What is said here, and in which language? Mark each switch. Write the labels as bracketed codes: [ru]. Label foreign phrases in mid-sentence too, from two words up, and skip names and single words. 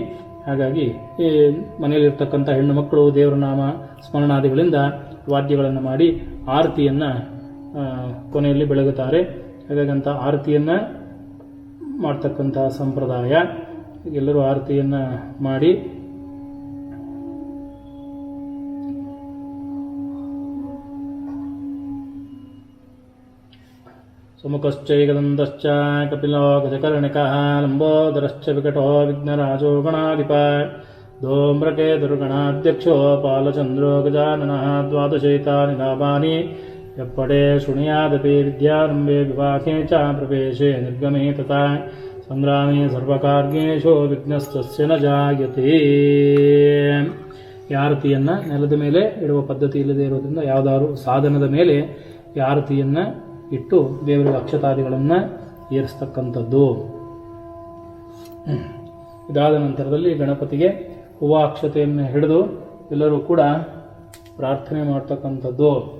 [kn] ಹಾಗಾಗಿ ಮನೆಯಲ್ಲಿರ್ತಕ್ಕಂಥ ಹೆಣ್ಣು ಮಕ್ಕಳು ದೇವರ ನಾಮ ಸ್ಮರಣಾದಿಗಳಿಂದ ವಾದ್ಯಗಳನ್ನು ಮಾಡಿ ಆರತಿಯನ್ನು ಕೊನೆಯಲ್ಲಿ ಬೆಳಗುತ್ತಾರೆ. ಹಾಗಾಗಂಥ ಆರತಿಯನ್ನು ಮಾಡ್ತಕ್ಕಂಥ ಸಂಪ್ರದಾಯ. ಎಲ್ಲರೂ ಆರತಿಯನ್ನು ಮಾಡಿ [sa] ಸುಮುಖಶ್ಚೈಕದಂತಶ್ಚ ಕಪಿಲೋ ಗಜಕರ್ಣಿಕಃ ಲಂಬೋದರಶ್ಚ ವಿಕಟೋ ವಿಘ್ನರಾಜೋ ಗಣಾಧಿಪ ಧೂಮ್ರಕೆ ದುರ್ಗಣಾಧ್ಯಕ್ಷೋ ಪಾಲಚಂದ್ರೋ ಗಜಾನನಃ ದ್ವಾದಶೈತಾನಿ ಲಾಭಾನಿ ಯಪ್ಪಡೆ ಶೃಣುಯಾದಪಿ ವಿದ್ಯಾರಂಭೆ ವಿವಾಹೇ ಚ ಪ್ರವೇಶೆ ನಿರ್ಗಮೇ ತಥಾ ಸಂಗ್ರಾಮೇ ಸರ್ವಕಾರ್ಯೇಷು ವಿಘ್ನಸ್ತಸ್ಯ ನ ಜಾಯತೆ. [kn] ಈ ಆರತಿಯನ್ನು ನೆಲದ ಮೇಲೆ ಇಡುವ ಪದ್ಧತಿ ಇಲ್ಲದೆ ಇರೋದ್ರಿಂದ ಯಾವುದಾದ್ರು ಸಾಧನದ ಮೇಲೆ ಈ ಆರತಿಯನ್ನು ಇಟ್ಟು ದೇವರಿಗೆ ಅಕ್ಷತಾದಿಗಳನ್ನು ಏರಿಸ್ತಕ್ಕಂಥದ್ದು. ಇದಾದ ನಂತರದಲ್ಲಿ ಗಣಪತಿಗೆ ಹೂವಾಕ್ಷತೆಯನ್ನು ಹಿಡಿದು ಎಲ್ಲರೂ ಕೂಡ ಪ್ರಾರ್ಥನೆ ಮಾಡ್ತಕ್ಕಂಥದ್ದು.